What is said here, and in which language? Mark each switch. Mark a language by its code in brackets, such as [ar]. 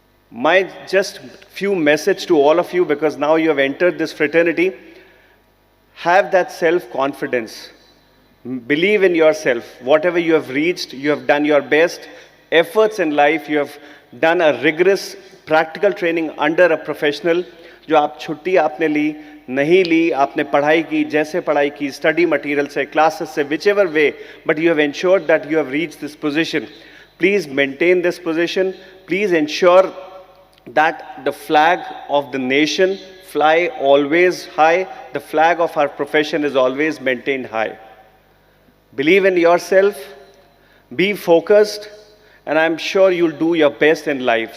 [en] My just few message to all of you, because now you have entered this fraternity, have that self-confidence. Believe in yourself. Whatever you have reached, you have done your best efforts in life. You have done a rigorous practical training under a professional. [hi] जो आप छुट्टी आपने ली, नहीं ली, आपने पढ़ाई की, जैसे पढ़ाई की, study material से, classes से, [en] whichever way, but you have ensured that you have reached this position. Please maintain this position. Please ensure that the flag of the nation fly always high. The flag of our profession is always maintained high. Believe in yourself, be focused, and I'm sure you'll do your best in life.